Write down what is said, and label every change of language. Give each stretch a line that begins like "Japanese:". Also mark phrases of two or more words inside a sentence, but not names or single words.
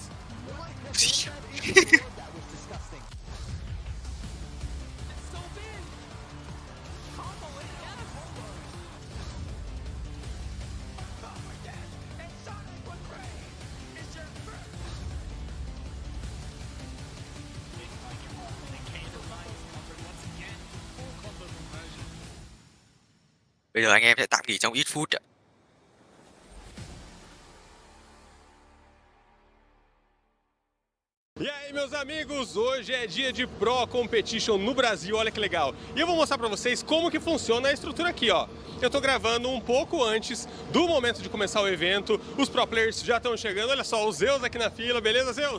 Vietnamese: Bây giờ anh em sẽ tạm nghỉ trong ít phút ạ.
Portuguese: E aí, meus amigos, hoje é dia de Pro Competition no Brasil, olha que legal. E eu vou mostrar pra vocês como que funciona a estrutura aqui, ó. Eu tô gravando um pouco antes do momento de começar o evento, os pro players já estão chegando, olha só, o Zeus aqui na fila, beleza, Zeus?